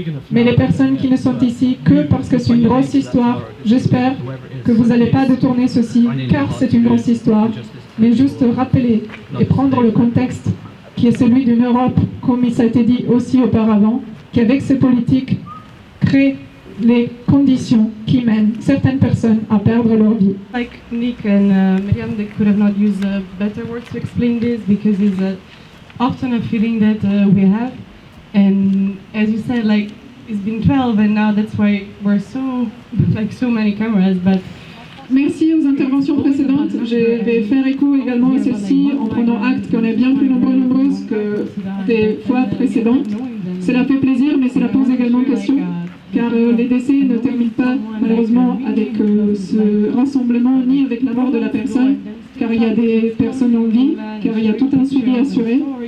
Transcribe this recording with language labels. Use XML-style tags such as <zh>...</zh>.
<fr>Mais les personnes qui ne sont ici que parce que c'est une grosse histoire, j'espère que vous n'allez pas détourner ceci, car c'est une grosse histoire, mais juste rappeler et prendre le contexte qui est celui d'une Europe, comme il a été dit aussi auparavant, qui avec ses politiques crée les conditions qui mènent certaines personnes à perdre leur vie.</fr> <en>Like Nick and Miriam, they could have not used better words to explain this because it's often a feeling that we have, and as you said, like it's been 12 and now that's why we're so many cameras, but</en> <fr>merci aux interventions précédentes. Je vais faire écho également à celle-ci en prenant acte qu'on est bien plus nombreuses que des fois précédentes. Cela fait plaisir, mais cela pose également question, car les décès ne terminent pas malheureusement avec ce rassemblement ni avec la mort de la personne, car il y a des personnes en vie, car il y a tout un suivi assuré.</fr>